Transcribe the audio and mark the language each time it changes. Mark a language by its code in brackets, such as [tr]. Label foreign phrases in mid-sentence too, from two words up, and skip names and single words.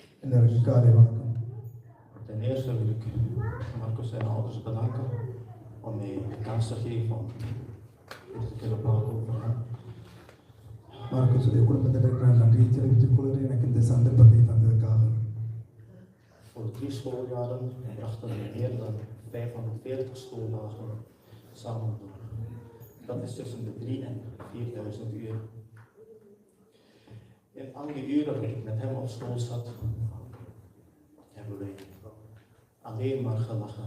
[nl] Ten eerste wil ik Marcus zijn ouders bedanken om mij de kans te geven om dit te kunnen praten over hem. [ta] Marcus குடும்பத்திற்கு நான் நன்றி தெரிவித்துக் கொள்கிறேன் எனக்கு இந்த சந்தர்ப்பத்தை தந்ததற்காக. [nl] Voor 3 schooljaren brachten we meer dan 540 schooldagen samen door. Dat is tussen de 3.000 en 4.000 uur. In al die uren dat ik met hem op school zat, hebben wij alleen maar gelachen.